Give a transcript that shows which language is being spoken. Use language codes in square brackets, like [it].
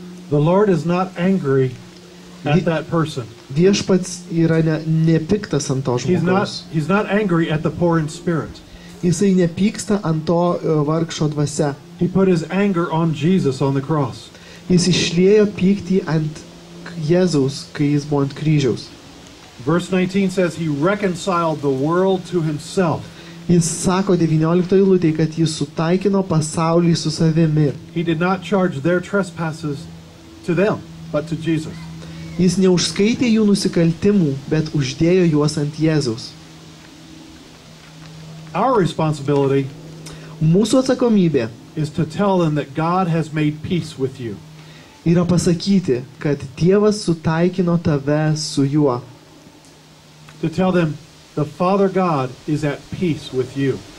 [en] The Lord is not angry at that person. [lt] Viešpats yra nepiktas ant to žmogaus. [en] He's not angry at the poor in spirit. [lt] Jisai nepyksta ant to vargšo dvasia. [en] He put his anger on Jesus on the cross. [lt] Jis išliejo pyktį ant Jėzaus, kai jis buvo ant kryžiaus. [en] Verse 19 says he reconciled the world to himself. [lt] Jis sako 19 eilutėje, kad jis sutaikino pasaulį su savimi. [en] He did not charge their trespasses to them, but to Jesus. [lt] Jis neužskaitė jų nusikaltimų, bet uždėjo juos ant Jėzaus. [en] Our responsibility [lt] Mūsų atsakomybė [en] is to tell them that God has made peace with you. [lt] yra pasakyti, kad Dievas sutaikino tave su juo. [en] To tell them the Father God is at peace with you.